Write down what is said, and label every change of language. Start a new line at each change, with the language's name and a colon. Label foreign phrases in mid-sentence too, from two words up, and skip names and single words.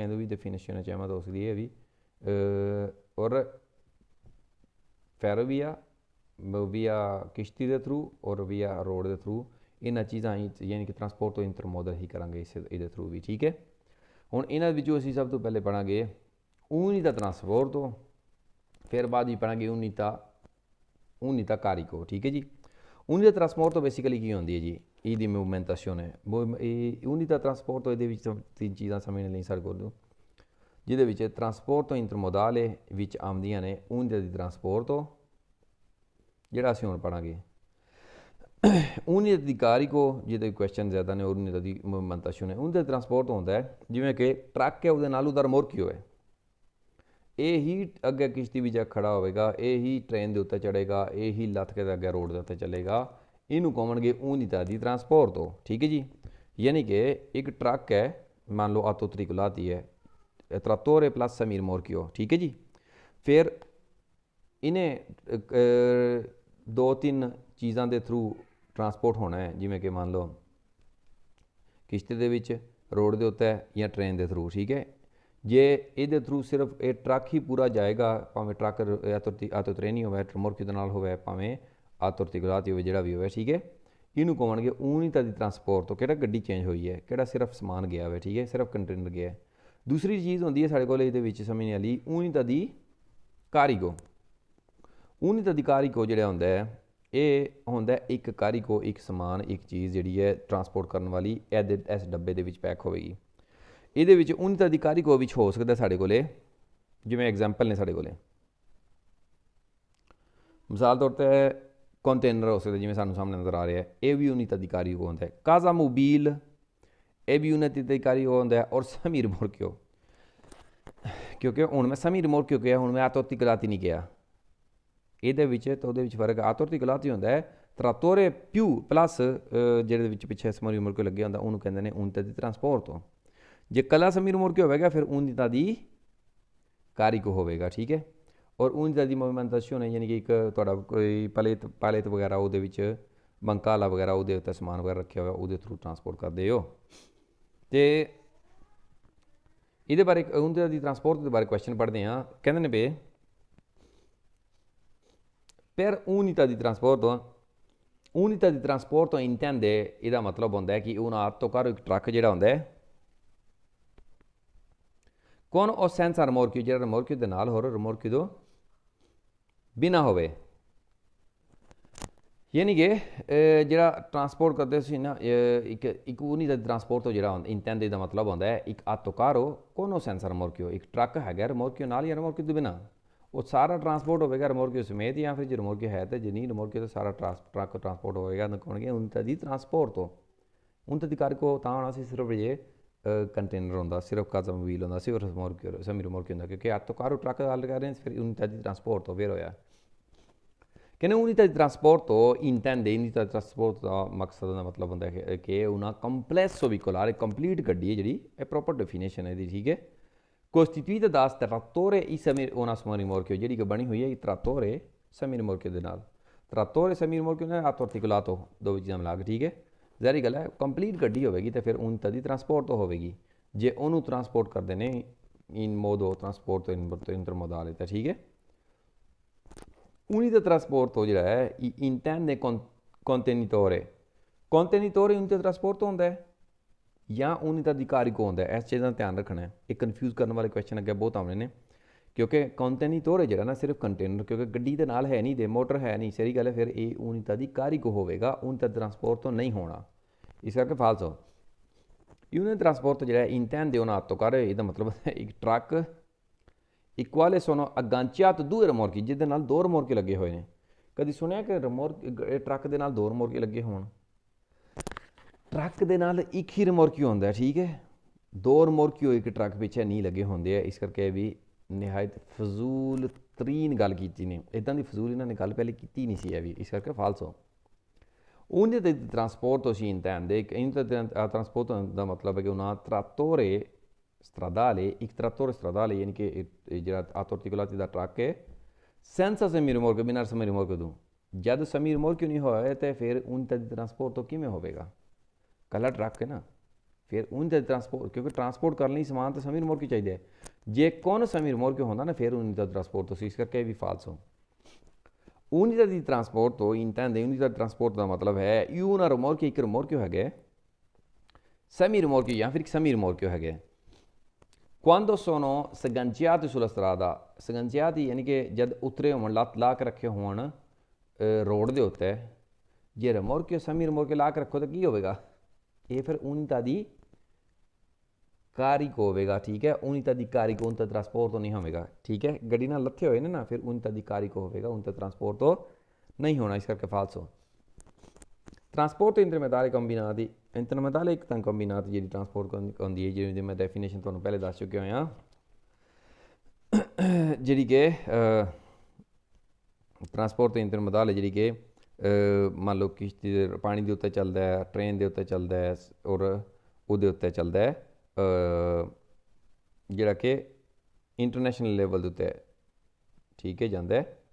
Punjabi: ਇਹਦੀ ਵੀ ਡੈਫੀਨੇਸ਼ਨ ਚੈਮਟ ਹੋ ਸਕਦੀ ਹੈ ਵੀ ਔਰ ਫੈਰੋਵੀਆ ਵੀਆ ਕਿਸ਼ਤੀ ਦੇ ਥਰੂ ਔਰ ਵੀਆ ਰੋਡ ਦੇ ਥਰੂ ਇਹਨਾਂ ਚੀਜ਼ਾਂ ਯਾਨੀ ਕਿ ਟਰਾਂਸਪੋਰਟ ਤੋਂ ਇੰਟਰਮੋਡਲ ਹੀ ਕਰਾਂਗੇ ਇਹਦੇ ਥਰੂ ਵੀ। ਠੀਕ ਹੈ। ਹੁਣ ਇਹਨਾਂ ਵਿੱਚੋਂ ਅਸੀਂ ਸਭ ਤੋਂ ਪਹਿਲੇ ਪੜ੍ਹਾਂਗੇ
Italian: unità trasporto
Punjabi: ਫਿਰ ਬਾਅਦ ਹੀ ਪੜ੍ਹਾਂਗੇ
Italian: unità carico।
Punjabi: ਠੀਕ ਹੈ ਜੀ।
Italian: unità trasporto
Punjabi: ਬੇਸਿਕਲੀ ਕੀ ਹੁੰਦੀ ਹੈ ਜੀ ਇਹਦੀ ਮੂਵਮੈਂਟੇਸ਼ਨ ਹੈ
Italian: unità trasporto
Punjabi: ਇਹਦੇ ਵਿੱਚ ਤਿੰਨ ਚੀਜ਼ਾਂ ਸਮਝਣ ਲਈ ਸਾਡੇ ਕੋਲ ਜਿਹਦੇ ਵਿੱਚ ਟਰਾਂਸਪੋਰਟ ਤੋਂ ਇੰਟਰਮੋਡਾਲੇ ਵਿੱਚ ਆਉਂਦੀਆਂ ਨੇ
Italian: unità di trasporto
Punjabi: ਜਿਹੜਾ ਅਸੀਂ ਹੁਣ ਪੜ੍ਹਾਂਗੇ
Italian: unità di carico
Punjabi: ਜਿਹਦੇ ਕੁਐਸਚਨ ਜ਼ਿਆਦਾ ਨੇ ਔਰ
Italian: unità di movimentazione। unità di trasporto
Punjabi: ਹੁੰਦਾ ਹੈ ਜਿਵੇਂ ਕਿ ਟਰੱਕ ਹੈ ਉਹਦੇ ਨਾਲ ਉਹਦਾ ਰਿਮੋਰਕਿਓ ਹੈ ਇਹ ਹੀ ਅੱਗੇ ਕਿਸ਼ਤੀ ਵਿੱਚ ਖੜਾ ਹੋਵੇਗਾ ਇਹ ਹੀ ਟ੍ਰੇਨ ਦੇ ਉੱਤੇ ਚੜ੍ਹੇਗਾ ਇਹ ਹੀ ਲੱਥ ਕੇ ਅੱਗੇ ਰੋਡ ਦੇ ਉੱਤੇ ਚੱਲੇਗਾ ਇਹਨੂੰ ਕਹਣਗੇ
Italian: unità di trasporto।
Punjabi: ਠੀਕ ਹੈ ਜੀ। ਯਾਨੀ ਕਿ ਇੱਕ ਟਰੱਕ ਹੈ ਮੰਨ ਲਓ ਆਟੋਤ੍ਰਿਕੁਲਾਤੀ ਹੈ
Italian: trattore plus semi rimorchio।
Punjabi: ਠੀਕ ਹੈ ਜੀ। ਫਿਰ ਇਹਨੇ ਦੋ ਤਿੰਨ ਚੀਜ਼ਾਂ ਦੇ ਥਰੂ ਟਰਾਂਸਪੋਰਟ ਹੋਣਾ ਹੈ ਜਿਵੇਂ ਕਿ ਮੰਨ ਲਓ ਕਿਸ਼ਤੀ ਦੇ ਵਿੱਚ ਰੋਡ ਦੇ ਉੱਤੇ ਜਾਂ ਟ੍ਰੇਨ ਦੇ ਥਰੂ। ਠੀਕ ਹੈ। ਜੇ ਇਹਦੇ ਥਰੂ ਸਿਰਫ ਇਹ ਟਰੱਕ ਹੀ ਪੂਰਾ ਜਾਏਗਾ ਭਾਵੇਂ ਟਰੱਕ ਆਟੋ ਟ੍ਰੇਨ ਹੀ ਹੋਵੇ ਰਿਮੋਰਕਿਓ ਦੇ ਨਾਲ ਹੋਵੇ ਭਾਵੇਂ ਆਟੋਤ੍ਰਿਕੁਲਾਤੀ ਹੋਵੇ ਜਿਹੜਾ ਵੀ ਹੋਵੇ। ਠੀਕ ਹੈ। ਇਹਨੂੰ ਕਹਣਗੇ
Italian: unità di trasporto
Punjabi: ਕਿਹੜਾ ਗੱਡੀ ਚੇਂਜ ਹੋਈ ਹੈ ਕਿਹੜਾ ਸਿਰਫ ਸਮਾਨ ਗਿਆ ਹੋਵੇ। ਠੀਕ ਹੈ। ਸਿਰਫ ਕੰਟੇਨਰ ਗਿਆ। ਦੂਸਰੀ ਚੀਜ਼ ਹੁੰਦੀ ਹੈ ਸਾਡੇ ਕੋਲ ਇਹਦੇ ਵਿੱਚ ਸਮਝਣ ਵਾਲੀ
Italian: unità di carico। unità di carico
Punjabi: ਜਿਹੜਾ ਹੁੰਦਾ ਹੈ ਇਹ ਹੁੰਦਾ ਇੱਕ ਕਾਰਿਕੋ ਇੱਕ ਸਮਾਨ ਇੱਕ ਚੀਜ਼ ਜਿਹੜੀ ਹੈ ਟਰਾਂਸਪੋਰਟ ਕਰਨ ਵਾਲੀ ਇਹਦੇ ਇਸ ਡੱਬੇ ਦੇ ਵਿੱਚ ਪੈਕ ਹੋਵੇਗੀ। ਇਹਦੇ ਵਿੱਚ
Italian: unità di carico
Punjabi: ਵਿੱਚ ਹੋ ਸਕਦਾ ਸਾਡੇ ਕੋਲੇ ਜਿਵੇਂ ਐਗਜ਼ਾਮਪਲ ਨੇ ਸਾਡੇ ਕੋਲੇ ਮਿਸਾਲ ਤੌਰ 'ਤੇ ਕੰਟੇਨਰ ਹੋ ਸਕਦਾ ਜਿਵੇਂ ਸਾਨੂੰ ਸਾਹਮਣੇ ਨਜ਼ਰ ਆ ਰਿਹਾ ਹੈ ਇਹ ਵੀ
Italian: unità di carico
Punjabi: ਹੁੰਦਾ ਹੈ।
Italian: casa mobile
Punjabi: ਇਹ ਵੀ
Italian: unità di carico
Punjabi: ਹੁੰਦਾ ਹੈ ਔਰ
Italian: semi rimorchio
Punjabi: ਕਿਉਂਕਿ ਹੁਣ ਮੈਂ
Italian: semi rimorchio
Punjabi: ਕਿਹਾ ਹੁਣ ਮੈਂ ਆਟੋਤ੍ਰਿਕੁਲਾਤੀ ਨਹੀਂ ਕਿਹਾ ਇਹਦੇ ਵਿੱਚ ਤਾਂ ਉਹਦੇ ਵਿੱਚ ਫਰਕ ਆਟੋਤ੍ਰਿਕੁਲਾਤੀ ਹੁੰਦਾ ਹੈ
Italian: trattore più plus
Punjabi: ਜਿਹਦੇ ਵਿੱਚ ਪਿੱਛੇ
Italian: semi rimorchio
Punjabi: ਲੱਗਿਆ ਹੁੰਦਾ ਉਹਨੂੰ ਕਹਿੰਦੇ ਨੇ
Italian: unità di trasporto।
Punjabi: ਜੇ ਕੱਲਾ
Italian: semi rimorchio
Punjabi: ਹੋਵੇਗਾ ਫਿਰ
Italian: unità di carico
Punjabi: ਹੋਵੇਗਾ। ਠੀਕ ਹੈ। ਔਰ ਊਂਝ ਦੀ ਮੂਵਮੈਂਟੇਸ਼ਨ ਹੈ, ਯਾਨੀ ਕਿ ਇੱਕ ਤੁਹਾਡਾ ਕੋਈ ਪਾਇਲਟ ਵਗੈਰਾ ਉਹਦੇ ਵਿੱਚ ਬੰਕਾਲਾ ਵਗੈਰਾ ਉਹਦੇ ਉੱਤੇ ਸਮਾਨ ਵਗੈਰਾ ਰੱਖਿਆ ਹੋਇਆ, ਉਹਦੇ ਥਰੂ ਟਰਾਂਸਪੋਰਟ ਕਰਦੇ ਹੋ। ਤੇ ਇਹਦੇ ਬਾਰੇ ਉਹਦੇ ਦੀ ਟਰਾਂਸਪੋਰਟ ਦੇ ਬਾਰੇ ਕੁਐਸਚਨ ਪੜ੍ਹਦੇ ਹਾਂ। ਕਹਿੰਦੇ ਨੇ ਬੇ
Italian: per unità di trasporto intende,
Punjabi: ਇਹਦਾ ਮਤਲਬ ਹੁੰਦਾ ਹੈ ਕਿ ਉਹਨਾਂ ਆਟੋਕਾਰ ਇੱਕ ਟਰੱਕ ਜਿਹੜਾ ਹੁੰਦਾ ਹੈ
Italian: con o senza rimorchio,
Punjabi: ਜਿਹੜਾ ਰਿਮੋਰਕਿਓ ਦੇ ਨਾਲ ਹੋਰ ਰਿਮੋਰਕਿਓ ਤੋਂ ਬਿਨਾ ਹੋਵੇ। ਯਾਨੀ ਕਿ ਜਿਹੜਾ ਟਰਾਂਸਪੋਰਟ ਕਰਦੇ ਸੀ ਨਾ, ਇੱਕ
Italian: unità di trasporto
Punjabi: ਜਿਹੜਾ intende ਦਾ ਮਤਲਬ ਹੁੰਦਾ ਹੈ ਇੱਕ ਆਟੋਕਾਰੋ
Italian: con o senza rimorchio,
Punjabi: ਇੱਕ ਟਰੱਕ ਹੈਗਾ ਰਿਮੋਰਕਿਓ ਨਾਲ ਜਾਂ ਰਿਮੋਰਕਿਓ ਤੋਂ ਬਿਨਾ, ਉਹ ਸਾਰਾ ਟਰਾਂਸਪੋਰਟ ਹੋਵੇਗਾ ਰਿਮੋਰਕਿਓ ਸਮੇਤ, ਜਾਂ ਫਿਰ ਜੇ ਰਿਮੋਰਕਿਓ ਹੈ ਤਾਂ ਜੇ ਨਹੀਂ ਰਿਮੋਰਕਿਓ ਤਾਂ ਸਾਰਾ ਟਰੱਕ ਟਰਾਂਸਪੋਰਟ ਹੋਵੇਗਾ। ਕਹਣਗੇ
Italian: unità di trasporto, unità di carico
Punjabi: ਤਾਂ ਹੋਣਾ ਸੀ ਸਿਰਫ ਜੇ ਕੰਟੇਨਰ ਹੁੰਦਾ, ਸਿਰਫ
Italian: casa mobile
Punjabi: ਹੁੰਦਾ, ਸਿਰਫ
Italian: rimorchio semi rimorchio
Punjabi: ਹੁੰਦਾ, ਕਿਉਂਕਿ ਆਟੋਕਾਰੋ ਟਰੱਕ ਗੱਲ ਕਰ ਰਹੇ ਫਿਰ
Italian: unità di trasporto
Punjabi: ਫਿਰ ਹੋਇਆ।
Italian: ਕਹਿੰਦੇ unità di trasporto intende, unità di trasporto
Punjabi: ਦਾ ਮਕਸਦ ਦਾ ਮਤਲਬ ਹੁੰਦਾ ਹੈ ਕਿ
Italian: una complesso veicolare,
Punjabi: ਕੰਪਲੀਟ ਗੱਡੀ ਹੈ ਜਿਹੜੀ, ਇਹ
English: proper definition
Punjabi: ਹੈ ਇਹਦੀ, ਠੀਕ ਹੈ।
Italian: costituita da trattore e una semi-rimorchio,
Punjabi: ਜਿਹੜੀ ਕਿ ਬਣੀ ਹੋਈ ਹੈ
Italian: trattore semi-rimorchio
Punjabi: ਦੇ ਨਾਲ,
Italian: trattore semi-rimorchio ਨਾਲ atto articolato,
Punjabi: ਦੋ ਚੀਜ਼ਾਂ ਮਿਲਾ ਕੇ, ਠੀਕ ਹੈ। ਜ਼ਾਹਰੀ ਗੱਲ ਹੈ ਕੰਪਲੀਟ ਗੱਡੀ ਹੋਵੇਗੀ ਤਾਂ ਫਿਰ
Italian: unità di trasporto
Punjabi: ਹੋਵੇਗੀ। ਜੇ ਉਹਨੂੰ ਟਰਾਂਸਪੋਰਟ ਕਰਦੇ ਨੇ
Italian: in modo trasporto intermodale
Punjabi: ਤਾਂ ਠੀਕ ਹੈ।
Italian: unità trasporto
Punjabi: ਜਿਹੜਾ ਹੈ
Italian: intende contenitore, contenitore unità trasporto
Punjabi: ਹੁੰਦਾ ਹੈ ਜਾਂ
Italian: unità di carico
Punjabi: ਹੁੰਦਾ ਹੈ। ਇਸ ਚੀਜ਼ ਦਾ ਧਿਆਨ ਰੱਖਣਾ ਹੈ, ਇਹ ਕਨਫਿਊਜ਼ ਕਰਨ ਵਾਲੇ ਕੁਐਸਚਨ ਅੱਗੇ ਬਹੁਤ ਆਉਣੇ ਨੇ, ਕਿਉਂਕਿ contenitore ਜਿਹੜਾ ਨਾ ਸਿਰਫ ਕੰਟੇਨਰ, ਕਿਉਂਕਿ ਗੱਡੀ ਦੇ ਨਾਲ ਹੈ ਨਹੀਂ ਦੇ, ਮੋਟਰ ਹੈ ਨਹੀਂ, ਸਹੀ ਗੱਲ ਹੈ, ਫਿਰ ਇਹ
Italian: unità di carico
Punjabi: ਹੋਵੇਗਾ,
Italian: unità di trasporto
Punjabi: ਨਹੀਂ ਹੋਣਾ, ਇਸ ਕਰਕੇ ਫਾਲਸੋ।
Italian: unità di trasporto ਜਿਹੜਾ intende un autocarro,
Punjabi: ਇਹਦਾ ਮਤਲਬ ਇੱਕ ਟਰੱਕ
Italian: il quale sono agganciato due rimorchi,
Punjabi: ਜਿਹਦੇ ਨਾਲ ਦੋ ਰਿਮੋਰਕੇ ਲੱਗੇ ਹੋਏ ਨੇ। ਕਦੀ ਸੁਣਿਆ ਕਿ ਟਰੱਕ ਦੇ ਨਾਲ ਦੋ ਰਿਮੋਰਕੇ ਲੱਗੇ ਹੋਣ? ਟਰੱਕ ਦੇ ਨਾਲ ਇੱਕ ਹੀ ਰਿਮੋਰਕਿਓ ਹੁੰਦਾ, ਠੀਕ ਹੈ। ਦੋ ਰਿਮੋਰਕਿਓ ਇੱਕ ਟਰੱਕ ਪਿੱਛੇ ਨਹੀਂ ਲੱਗੇ ਹੁੰਦੇ ਆ, ਇਸ ਕਰਕੇ ਵੀ ਨਿਹਾਇਤ ਫਜ਼ੂਲ ਤਰੀਨ ਗੱਲ ਕੀਤੀ ਨੇ, ਇੱਦਾਂ ਦੀ ਫਜ਼ੂਲ ਇਹਨਾਂ ਨੇ ਗੱਲ ਪਹਿਲੇ ਕੀਤੀ ਨਹੀਂ ਸੀ ਇਹ ਵੀ, ਇਸ ਕਰਕੇ ਫਾਲਸੋ।
Italian: unità di trasporto si intende, unità di trasporto
Punjabi: ਦਾ ਮਤਲਬ ਹੈ ਕਿ
Italian: una trattore stradale, ਇੱਕ trattore stradale
Punjabi: ਯਾਨੀ ਕਿ ਜਿਹੜਾ
Italian: atto articolati
Punjabi: ਦਾ ਟਰੱਕ ਹੈ,
Italian: senza semi-rimorchio, ਬਿਨਾਂ semi-rimorchio ਤੋਂ।
Punjabi: ਜਦ semi-rimorchio ਨਹੀਂ ਹੋਇਆ ਤਾਂ ਫਿਰ
Italian: unità di trasporto
Punjabi: ਕਿਵੇਂ ਹੋਵੇਗਾ? ਕੱਲਾ ਟਰੱਕ ਹੈ ਨਾ, ਫਿਰ
Italian: unità di trasporto,
Punjabi: ਕਿਉਂਕਿ ਟਰਾਂਸਪੋਰਟ ਕਰਨ ਲਈ ਸਮਾਨ ਤਾਂ semi-rimorchio ਚਾਹੀਦਾ ਹੈ। ਜੇ ਕੌਣ semi-rimorchio ਹੁੰਦਾ ਨਾ ਫਿਰ
Italian: unità di trasporto
Punjabi: ਸੀ, ਇਸ ਕਰਕੇ ਵੀ ਫਾਲਸੋ।
Italian: unità di trasporto intende, unità di trasporto
Punjabi: ਦਾ ਮਤਲਬ ਹੈ
Italian: una rimorchio, ਇੱਕ rimorchio ਹੈਗਾ, semi-rimorchio
Punjabi: ਜਾਂ ਫਿਰ
Italian: semi-rimorchio ਹੈਗਾ। quando sono sganciati sulla strada, sganciati
Punjabi: ਯਾਨੀ ਕਿ ਜਦ ਉਤਰੇ ਹੋਣ, ਲੱਤ ਲਾ ਕੇ ਰੱਖੇ ਹੋਣ ਰੋਡ ਦੇ ਉੱਤੇ, ਜੇ
Italian: rimorchio semi-rimorchio
Punjabi: ਲਾ ਕੇ ਰੱਖੋ ਤਾਂ ਕੀ ਹੋਵੇਗਾ? ਇਹ ਫਿਰ
Italian: unità di carico
Punjabi: ਹੋਵੇਗਾ, ਠੀਕ ਹੈ।
Italian: unità di carico, unità di trasporto
Punjabi: ਨਹੀਂ ਹੋਵੇਗਾ, ਠੀਕ ਹੈ। ਗੱਡੀ ਨਾਲ ਲੱਥੇ ਹੋਏ ਨੇ ਨਾ, ਫਿਰ
Italian: unità di carico
Punjabi: ਹੋਵੇਗਾ,
Italian: unità di trasporto
Punjabi: ਨਹੀਂ ਹੋਣਾ, ਇਸ ਕਰਕੇ ਫਾਲਸੋ।
Italian: trasporto intermodale combinati, intermodale
Punjabi: ਇੱਕ ਤਾਂ ਕੰਬੀਨਾਤ ਜਿਹੜੀ ਟਰਾਂਸਪੋਰਟ ਹੁੰਦੀ ਹੈ, ਜਿਹਦੀ ਮੈਂ ਡੈਫੀਨੇਸ਼ਨ ਤੁਹਾਨੂੰ ਪਹਿਲੇ ਦੱਸ ਚੁੱਕਿਆ ਹੋਇਆ, ਜਿਹੜੀ ਕਿ
Italian: trasporto intermodale
Punjabi: ਜਿਹੜੀ ਕਿ ਮੰਨ ਲਓ ਕਿਸ਼ਤੀ ਦੇ ਪਾਣੀ ਦੇ ਉੱਤੇ ਚੱਲਦਾ ਹੈ, ਟ੍ਰੇਨ ਦੇ ਉੱਤੇ ਚੱਲਦਾ ਹੈ, ਔਰ ਉਹਦੇ ਉੱਤੇ ਚੱਲਦਾ ਹੈ ਜਿਹੜਾ ਕਿ
English: international level
Punjabi: ਦੇ ਉੱਤੇ, ਠੀਕ ਹੈ, ਜਾਂਦਾ ਹੈ।